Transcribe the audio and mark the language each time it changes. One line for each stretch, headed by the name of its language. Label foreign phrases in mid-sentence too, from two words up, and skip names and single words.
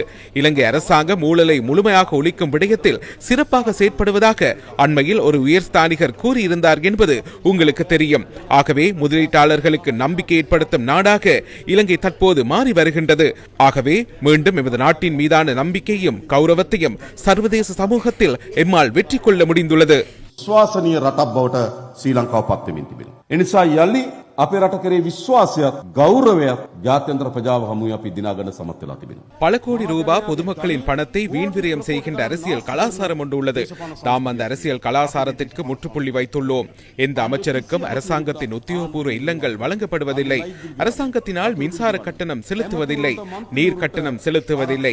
Tamil: இலங்கை அரசாங்கம் ஊழலை முழுமையாக ஒழிக்கும் விடயத்தில் சிறப்பாக செயற்படுவதாக அண்மையில் ஒரு உயர்ஸ்தானிகர் கூறியிருந்தார் என்பது உங்களுக்கு தெரியும். ஆகவே முதலீட்டாளர்களுக்கு நம்பிக்கை ஏற்படுத்தும் நாடாக இலங்கை தற்போது மாறி வருகின்றது. ஆகவே மீண்டும் எமது நாட்டின் மீதான நம்பிக்கையும் கௌரவத்தையும் சர்வதேச சமூகத்தில் எம்மால் வெற்றி கொள்ள முடிந்துள்ளது.
Sinhala: විශ්වාසනීය රටක් බවට ශ්‍රී ලංකාව පත් වෙමින් තිබෙනවා. එනිසා යලි අපේ රට කරේ විශ්වාසයත් ගෞරවයත් ජාත්‍යන්තර ප්‍රජාව හමුවේ අපි දිනාගන්න සමත් වෙලා තිබෙනවා.
Tamil: பல கோடி ரூபாய் பொதுமக்களின் பணத்தை வீண்விரயம் செய்கின்ற அரசியல் கலாசாரம் ஒன்று உள்ளது. நாம் அந்த அரசியல் கலாசாரத்திற்கு முற்றுப்புள்ளி வைத்துள்ளோம். எந்த அமைச்சருக்கும் அரசாங்கத்தின் உத்தியோகபூர்வ இல்லங்கள் வழங்கப்படுவதில்லை. அரசாங்கத்தினால் மின்சார கட்டணம் செலுத்துவதில்லை, நீர் கட்டணம் செலுத்துவதில்லை.